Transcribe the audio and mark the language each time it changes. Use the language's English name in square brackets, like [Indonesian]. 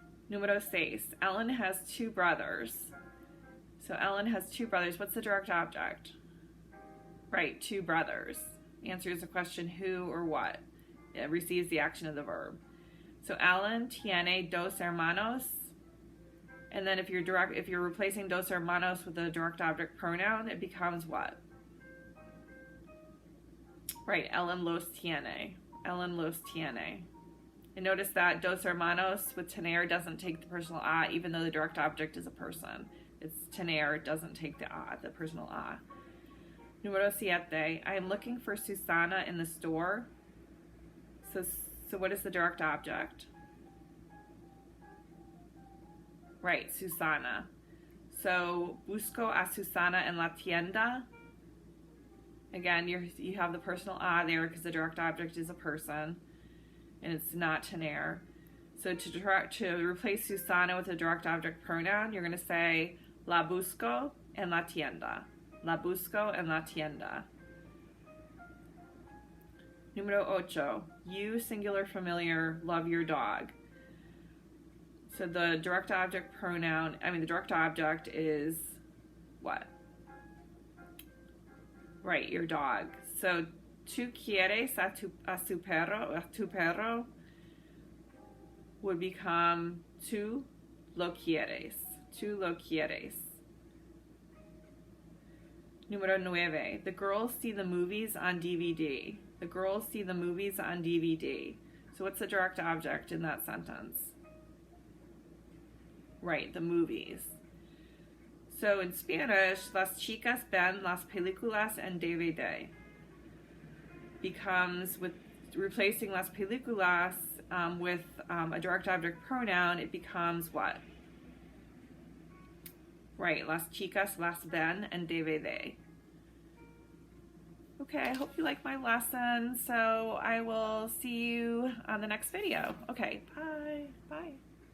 [English] Número 6. Ellen has 2 brothers. So Ellen has 2 brothers. What's the direct object? Right, 2 brothers. Answers the question who or what. It receives the action of the verb. [Spanish] So Ellen tiene 2 hermanos. [English] And then if you're replacing dos hermanos with a direct object pronoun, it becomes what? Right, [Spanish] Ellen los tiene. Ellen los tiene. [English] And notice that dos hermanos with tener doesn't take the personal a, even though the direct object is a person. It's tener, it doesn't take the a, the personal a. Número 7. I am looking for Susana in the store. So what is the direct object? Right, Susana. [Spanish] So, busco a Susana en la tienda. [English] Again, you have the personal a there because the direct object is a person, and it's not tener. So to replace Susana with a direct object pronoun, you're going to say [Spanish] la busco en la tienda. La busco en la tienda. [English] Número 8. You, singular familiar, love your dog. So the direct object the direct object is what? Right, your dog. So, [Spanish] tú quieres a tu perro [English] would become [Spanish] tú lo quieres. Tú lo quieres. [English] Número 9. The girls see the movies on DVD. The girls see the movies on DVD. So what's the direct object in that sentence? Right, the movies. So in Spanish, [Spanish] las chicas ven las películas en DVD. [English] Becomes, with replacing las películas with a direct object pronoun, it becomes what? [Spanish] Right, las chicas, las ven, and debe de. [English] Okay, I hope you like my lesson, so I will see you on the next video. Okay, bye. Bye.